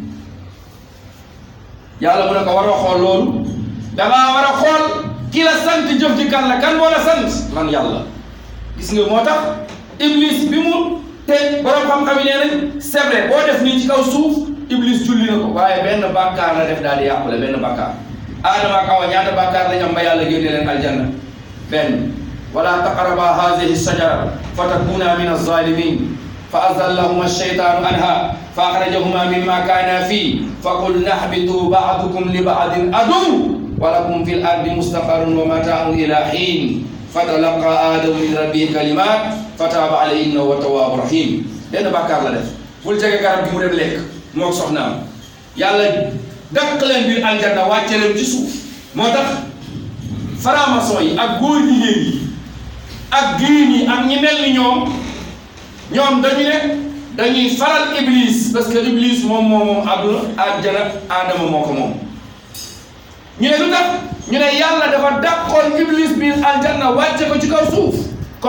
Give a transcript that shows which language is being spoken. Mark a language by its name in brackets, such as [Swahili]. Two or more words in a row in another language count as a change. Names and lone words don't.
[Wolof] yàlla mu ne ko war a xool loolu dangaa war a xool ki la sant jëf ji kan la kan moo la sant man yàlla gis nga moo tax iblis bi mu te borom xam-xam yi nee nañ [French] c'est vrai [Wolof] boo def nii ci kaw suuf iblis julli na ko waaye benn bàkkaar la def daal di yàqule benn bàkkaar Adama ak Awa ñaata bàkkaar lañ am ba yàlla génne leen aljanna benn [Arabic] ولا تقربا هذه الشجرة فتكونا من الظالمين فأزلهما الشيطان عنها فأخرجهما مما كانا فيه فقلنا اهبطوا بعضكم لبعض عدو ولكم في الأرض مستقر ومتاع إلى حين فتلقى آدم من ربه كلمات فتاب عليه إنه هو التواب الرحيم [Wolof] benn bàkkaar la def bul jege garab gi mu dem lekk moo soxnaam yàlla dàq leen biir aljanna wàcce leen ci suuf moo tax franc-maçon yi ak góor jigéen yi ak diin yi ak ñi mel ni ñoom dañu ne dañuy faral iblis [French] parce que [Wolof] iblis moom àdduna àjjana aadama moo ko moom ñu ne lu tax ñu ne yàlla dafa dàqoon iblis biir aljanna wàcce ko ci kaw suuf kon